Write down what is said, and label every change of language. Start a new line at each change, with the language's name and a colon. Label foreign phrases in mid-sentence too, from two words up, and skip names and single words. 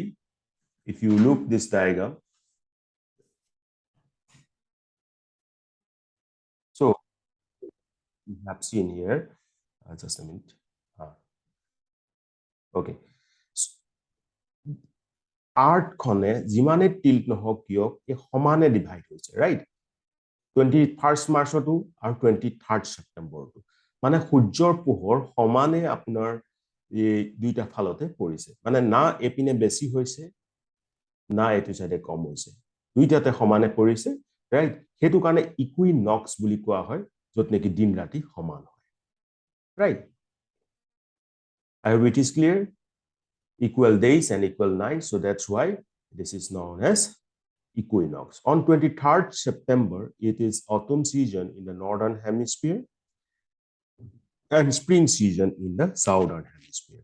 English: If you look this diagram, so you have seen here, just a minute.
Assamese: Okay. Earth khone jimane tilt nohok kiyo e homane divide hoise, right? 21st March to আৰু 23rd September to মানে সূৰ্যৰ পোহৰ সমানে আপোনাৰ এই দুইটা ফালতে পৰিছে মানে না এপিনে বেছি হৈছে না এটো সাইডে কম হৈছে দুইটাতে সমানে পৰিছে ৰাইট হেতু কাৰণে ইকুইনক্স বুলি কোৱা হয় যত নেকি দিন ৰাতি সমান হয় ৰাইট
English: I hope it is clear equal days and equal nights so that's why this is known as equinox. On 23rd September, it is autumn season in the northern hemisphere and spring season in the southern hemisphere.